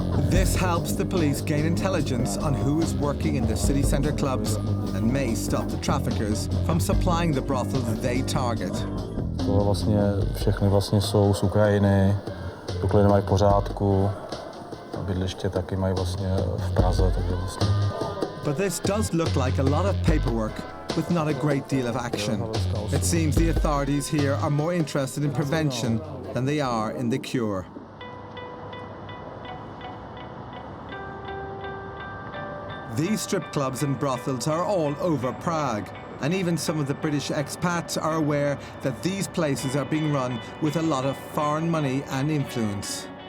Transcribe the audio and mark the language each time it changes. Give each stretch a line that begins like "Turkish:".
English: This helps the police gain intelligence on who is working in the city centre clubs and may stop the traffickers from supplying the brothels they target.
Czech: To vlastně všechny vlastně jsou z Ukrajiny, doklady mají v pořádku, bydliště taky mají vlastně v Praze, takže vlastně.
English: But this does look like a lot of paperwork with not a great deal of action. It seems the authorities here are more interested in prevention than they are in the cure. These strip clubs and brothels are all over Prague, and even some of the British expats are aware that these places are being run with a lot of foreign money and influence.